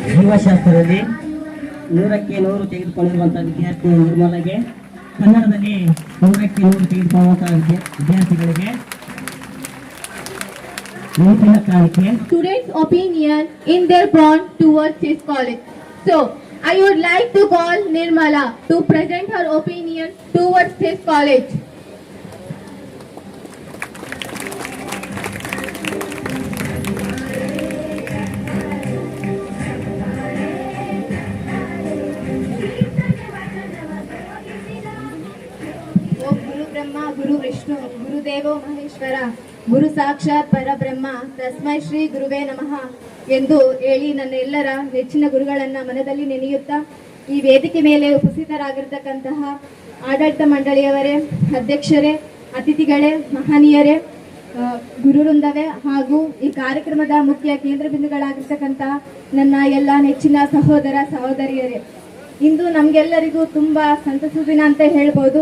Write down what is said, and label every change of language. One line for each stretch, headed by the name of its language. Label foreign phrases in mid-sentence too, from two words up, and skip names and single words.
Kannada: ಜೀವಶಾಸ್ತ್ರದಲ್ಲಿ 100ಕ್ಕೆ 100 ತೆಗೆದುಕೊಂಡಿರುವಂತಹ ವಿದ್ಯಾರ್ಥಿ ನಿರ್ಮಲಾಗೆ, ಕನ್ನಡದಲ್ಲಿ 100ಕ್ಕೆ 100 ತೆಗೆದುಕೊಳ್ಳುವಂತಹ ವಿದ್ಯಾರ್ಥಿಗಳಿಗೆ ನೆನಪಿನ ಕಾಣಿಕೆ.
English: Students' opinion in their bond towards this college. So, I would like to call Nirmala to present her opinion towards this college.
Sanskrit: ಓಂ ಗುರು ಬ್ರಹ್ಮ ಗುರು ವಿಷ್ಣು ಗುರುದೇವೋ ಮಹೇಶ್ವರ ಗುರು ಸಾಕ್ಷಾತ್ ಪರಬ್ರಹ್ಮ ತಸ್ಮೈ ಶ್ರೀ ಗುರುವೇ ನಮಃ
Kannada: ಎಂದು ಹೇಳಿ ನನ್ನ ಎಲ್ಲರ ನೆಚ್ಚಿನ ಗುರುಗಳನ್ನ ಮನದಲ್ಲಿ ನೆನೆಯುತ್ತಾ ಈ ವೇದಿಕೆ ಮೇಲೆ ಉಪಸ್ಥಿತರಾಗಿರ್ತಕ್ಕಂತಹ ಆಡಳಿತ ಮಂಡಳಿಯವರೇ, ಅಧ್ಯಕ್ಷರೇ, ಅತಿಥಿಗಳೇ, ಮಹನೀಯರೇ, ಗುರುವೃಂದವೇ ಹಾಗೂ ಈ ಕಾರ್ಯಕ್ರಮದ ಮುಖ್ಯ ಕೇಂದ್ರ ಬಿಂದುಗಳಾಗಿರ್ತಕ್ಕಂತಹ ನನ್ನ ಎಲ್ಲ ನೆಚ್ಚಿನ ಸಹೋದರ ಸಹೋದರಿಯರೇ, ಇಂದು ನಮಗೆಲ್ಲರಿಗೂ ತುಂಬಾ ಸಂತಸದ ದಿನ ಅಂತ ಹೇಳ್ಬೋದು.